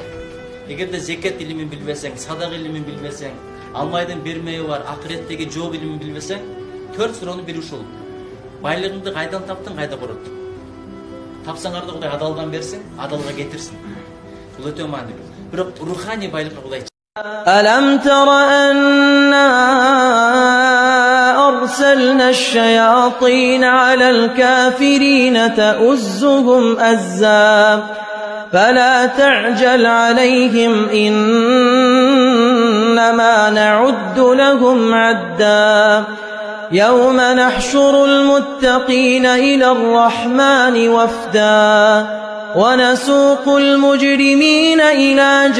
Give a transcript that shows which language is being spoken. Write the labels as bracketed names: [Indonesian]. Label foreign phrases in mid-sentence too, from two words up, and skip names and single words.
[Kyrgyz] Эгерде зекет илимин билбесең, садак илимин билбесең, Алмайдын бермеyi бар, акыреттеги жооп илимин билбесең, 4 суроону бир ушул. Байлыгыңды кайдан таптың, кайда короттуң? Тапсаңарды Кудай адалдан берсин, адалга кетирсин. Бул өтө маанилүү. Бирок руханий байлыкка Кудай [Arabic] ألم تر أنا أرسلنا الشياطين على الكافرين تؤزهم أزا فلا تعجل عليهم إنما نعد لهم عدا يوم نحشر المتقين إلى الرحمن وفدا ونسوق المجرمين إلى